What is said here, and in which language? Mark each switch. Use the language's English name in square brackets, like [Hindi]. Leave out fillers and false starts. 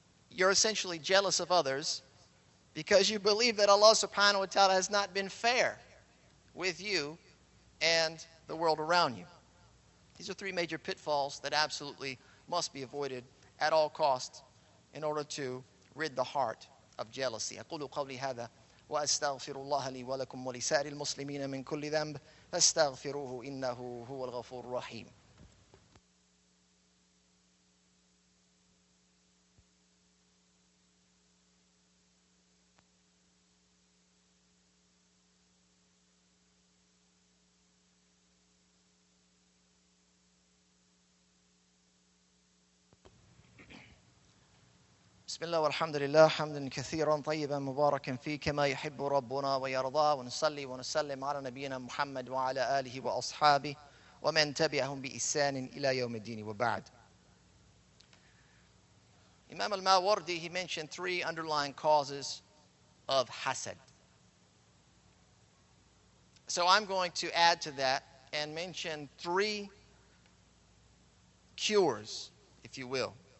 [English] You're essentially jealous of others because you believe that Allah subhanahu wa ta'ala has not been fair with you and the world around you. These are 3 major pitfalls that absolutely must be avoided at all costs in order to rid the heart of jealousy. [Arabic] أقول قولي هذا وأستغفر الله لي ولكم ولسائر المسلمين من كل ذنب فاستغفروه إنه هو الغفور الرحيم. بسم الله والحمد لله حمدا كثيرا طيبا مباركا فيه كما يحب ربنا ويرضى ونصلي ونسلم على نبينا محمد وعلى آله وأصحابه ومن تبعهم بإحسان إلى يوم الدين وبعد. [English] Imam al-Mawardi, he mentioned 3 underlying causes of hasad. So I'm going to add to that and mention 3 cures, if you will.